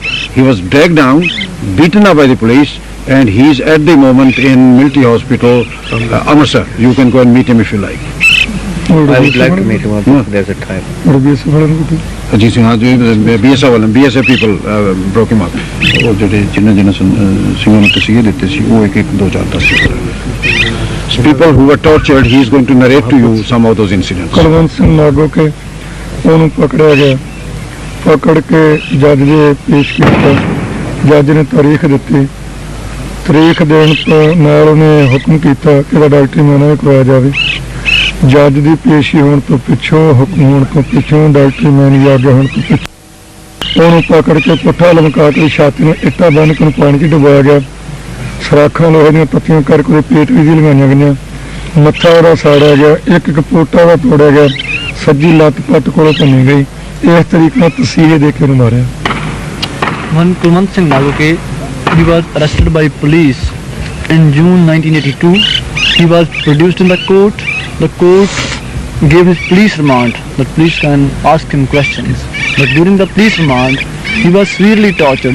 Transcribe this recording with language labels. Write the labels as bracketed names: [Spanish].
[English] He was dragged down, beaten up by the police, and he's at the moment in military hospital, Amritsar. You can go and meet him if you like. I would like to meet him if there's a time. Ajit Singh, BSF people broke him up. [Punjabi] ਉਹ ਜਿਹੜੇ ਜਿਨ੍ਹਾਂ ਸਿੰਘਾਂ ਨੂੰ ਤਸੀਹੇ ਦਿੱਤੇ ਸੀ ਉਹ ਇੱਕ 2 4 10 [English] people who were tortured. He is going to narrate to you some of those incidents. [Punjabi] Kulwant Singh ਨਾਗੋ ਕੇ ਉਹਨੂੰ ਪਕੜਿਆ ਗਿਆ, ਪਕੜ ਕੇ ਜੱਜ ਦੇ ਪੇਸ਼ ਕੀਤਾ। ਜੱਜ ਨੇ ਤਾਰੀਖ ਦਿੱਤੀ, ਤਾਰੀਖ ਦੇਣ ਤੋਂ ਨਾਲ ਉਹਨੇ ਹੁਕਮ ਕੀਤਾ ਕਿ ਇਹਦਾ ਡਾਕਟਰੀ ਮੁਆਇਨਾ ਕਰਵਾਇਆ ਜਾਵੇ। ਜੱਜ ਦੀ ਪੇਸ਼ੀ ਹੋਣ ਤੋਂ ਪਿੱਛੋਂ, ਹੁਕਮ ਹੋਣ ਤੋਂ ਪਿੱਛੋਂ, ਡਾਕਟਰੀ ਮੁਆਇਨੇ ਦੀ ਆਗਿਆ ਹੋਣ ਤੋਂ ਪਿੱਛੋਂ ਉਹਨੂੰ ਪਕੜ ਕੇ ਪੁੱਠਾ ਲਮਕਾ ਕੇ ਛਾਤੀ ਨੂੰ ਇੱਟਾਂ ਬੰਨ੍ਹ ਕੇ ਪਾਣੀ 'ਚ ਡੁਬਾਇਆ ਗਿਆ। ਸਰਾਖਾਂ ਲੋਹੇ ਦੀਆਂ ਪੱਤੀਆਂ ਕਰਕੇ ਉਹਦੇ ਪੇਟ ਵੀ ਲਗਾਈਆਂ ਗਈਆਂ। ਮੱਥਾ ਉਹਦਾ ਸਾੜਿਆ ਗਿਆ, ਇੱਕ ਇੱਕ ਪੋਟਾ ਉਹਦਾ ਤੋੜਿਆ ਗਿਆ, ਸੱਜੀ ਲੱਤ ਪੱਟ ਕੋਲੋਂ ਭੰਨੀ ਗਈ। ਇਸ ਤਰੀਕੇ ਨਾਲ ਤਸੀਹੇ ਦੇ ਕੇ ਉਹਨੂੰ ਮਾਰਿਆ। [English] When Kulwant Singh Nagoke, he was arrested by police in June 1982. He was produced in the court. The court gave his police remand. The police can ask him questions. But during the police remand, he was severely tortured.